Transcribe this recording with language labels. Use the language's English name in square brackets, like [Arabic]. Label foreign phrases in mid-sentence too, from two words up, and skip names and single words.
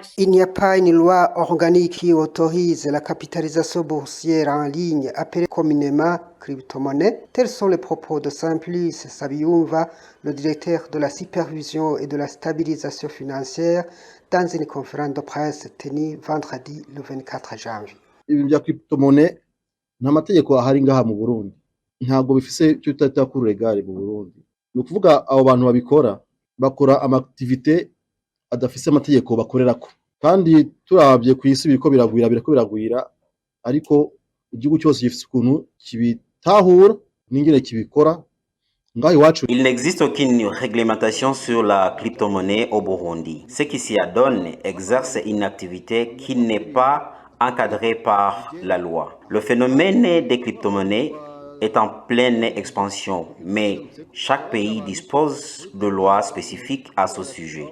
[French] Il n'y a pas une loi organique qui autorise la capitalisation boursière en ligne, appelée communément crypto-monnaie. Tels sont les propos de Simplice Sabiyumva, le directeur de la supervision et de la stabilisation financière, dans une conférence de presse tenue vendredi le 24 janvier. [Rundi] Ibintu bya crypto-monnaie nta mategeko ahari ngaha mu Burundi, ntabwo bifise icyo twita [French] cours légal [Rundi] mu Burundi. Ni ukuvuga abo bantu babikora bakora amaactivité adafise amategeko bakorerako, kandi turabye ku isi biriko biragwira, ariko igihugu cyose gifise ukuntu kibitahura n'ingene kibikora. [French] Il n'existe aucune réglementation sur la crypto-monnaie au Burundi. Ceux qui s'y adonnent exercent une activité qui n'est pas encadrée par la loi. Le phénomène des crypto-monnaies est en pleine expansion, mais chaque pays dispose de lois spécifiques à ce sujet.